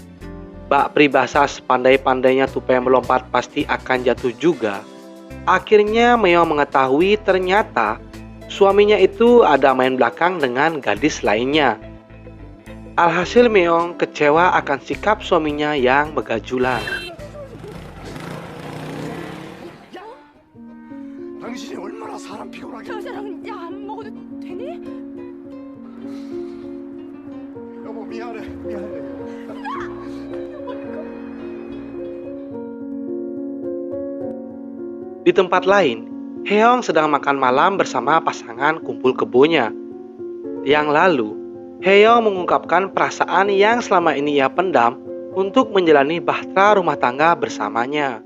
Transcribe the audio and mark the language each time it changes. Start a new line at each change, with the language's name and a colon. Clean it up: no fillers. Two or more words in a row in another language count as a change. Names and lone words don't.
Indonesian: Bak peribahasa sepandai-pandainya tupai melompat pasti akan jatuh juga. Akhirnya Meong mengetahui ternyata suaminya itu ada main belakang dengan gadis lainnya. Alhasil Meong kecewa akan sikap suaminya yang begajulan.
Korean: 당신이 얼마나 사람 피곤하게. 저 사람은 약 안 먹어도 되니? 여보 미안해.
Indonesian: Di tempat lain, Heong sedang makan malam bersama pasangan kumpul kebonya. Yang lalu, Heong mengungkapkan perasaan yang selama ini ia pendam untuk menjalani bahtera rumah tangga bersamanya.